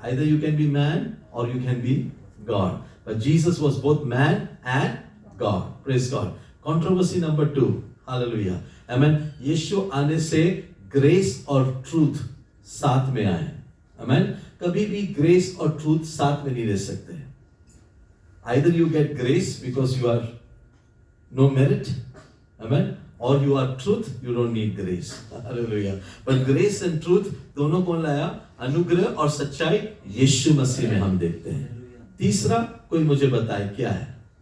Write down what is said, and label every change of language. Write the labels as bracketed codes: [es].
[en] Either you can be man or you can be God. But Jesus was both man and God. Praise God. Controversy number 2. Hallelujah. Amen. [hi] यीशु आने से grace और truth साथ में आए. [en] Amen. [hi] कभी भी grace और truth साथ में नहीं रह सकते. [en] Either you get grace because you are no merit. Amen. Or you are truth, you don't need grace. Hallelujah. But grace and truth [hi] दोनों कौन लाया? अनुग्रह और सच्चाई यीशु मसीह में हम देखते हैं. तीसरा कोई मुझे बताए क्या है?